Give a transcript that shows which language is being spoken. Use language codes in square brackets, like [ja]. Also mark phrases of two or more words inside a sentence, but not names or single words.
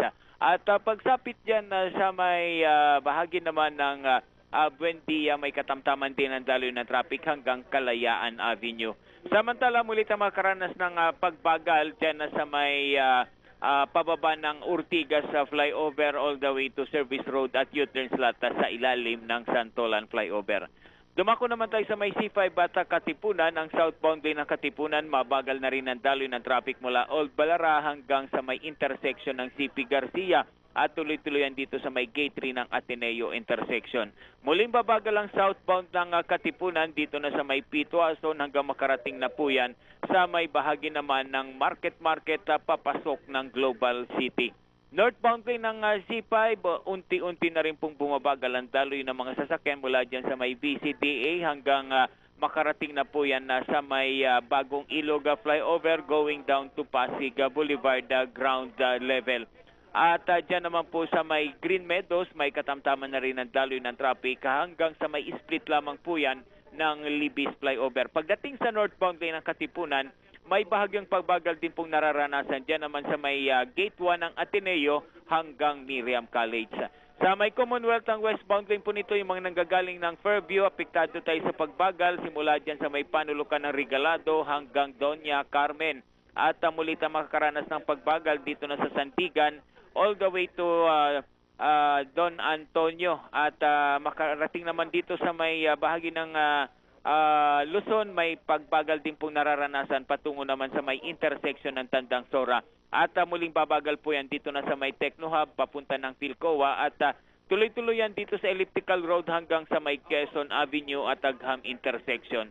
[tl] At pagsapit dyan sa may bahagi naman ng Buendia, may katamtaman din ang daloy ng traffic hanggang Kalayaan Avenue. Samantala, muli tayo makaranas ng pagbagal dyan na sa may pababa ng Ortigas sa flyover [en] all the way to [tl] Service Road at U-turn slot sa ilalim ng Santolan flyover. Dumako naman tayo sa may C5 at Katipunan. Ang [en] southbound lane [tl] ng Katipunan, mabagal na rin ang daloy ng traffic mula Old Balara hanggang sa may intersection ng CP Garcia at tuloy-tuloyan dito sa may gate 3 ng Ateneo intersection. Muling babagal ang southbound ng Katipunan dito na sa may Pituason hanggang makarating na po yan sa may bahagi naman ng Market papasok ng Global City. [en] Northbound lane [tl] ng C5, unti-unti na rin pong bumabagal ang daloy ng mga sasakyan mula dyan sa may BCDA hanggang makarating na po yan sa may Bagong Ilog flyover [en] going down to Pasig Boulevard ground level. [tl] At dyan naman po sa may Green Meadows, may katamtaman na rin ang daloy ng traffic hanggang sa may split lamang po yan ng Libis flyover. Pagdating sa [en] northbound lane [tl] ng Katipunan, may bahagyang pagbagal din pong nararanasan dyan naman sa may Gate 1 ng Ateneo hanggang Miriam College. Sa may Commonwealth, ang [en] westbound lane [tl] po nito, yung mga nanggagaling ng Fairview, apektado tayo sa pagbagal simula dyan sa may panulukan ng Regalado hanggang Doña Carmen. At muli tayo makakaranas ng pagbagal dito na sa Santigan [en] all the way to [tl] Don Antonio at makarating naman dito sa may bahagi ng Luzon, may pagbagal din pong nararanasan patungo naman sa may intersection ng Tandang Sora. At muling babagal po yan dito na sa may Techno Hub papunta ng Philcoa at tuloy-tuloy yan dito sa Elliptical Road hanggang sa may Quezon Avenue at Agham intersection.